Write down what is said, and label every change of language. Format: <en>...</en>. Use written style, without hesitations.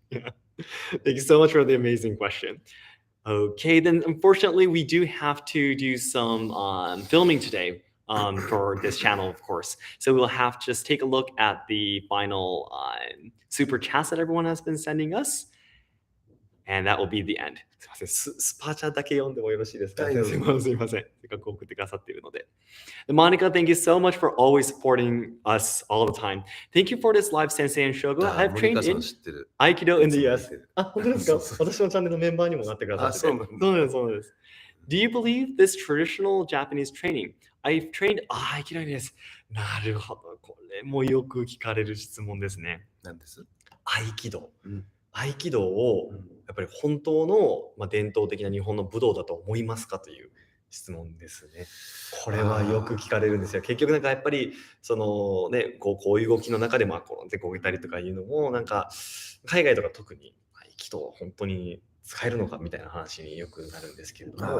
<en>Thank you so much for the amazing question. Okay, then unfortunately we do have to do some filming today for this channel, of course. So we'll have to just take a look at the final super chats that everyone has been sending us. And that will be the end.</en> <ja>すいません、スパチャだけ読んでもよろしいですか？はい、どうぞ。すいません。せっかく送ってくださっているので。</ja> <en>Monica, thank you so much for always supporting us all the time. Thank you for this live Sensei and Shogo. I've trained in Aikido in the US.</en> <ja>あ、本当ですか？私のチャンネルのメンバーにもなってくださってて。そうなんです。</ja> <en>Do you believe this traditional Japanese training? I've trained Aikido in the US.</en> <ja>なるほど。これもよく聞かれる質問ですね。何です？合気道。合気道をやっぱり本当の、伝統的な日本の武道だと思いますかという質問ですね。これはよく聞かれるんですよ。結局なんかやっぱりそのね、こういう動きの中でこげたりとかいうのもなんか海外とか特に合気道本当に使えるのかみたいな話によくなるんですけれども。</ja>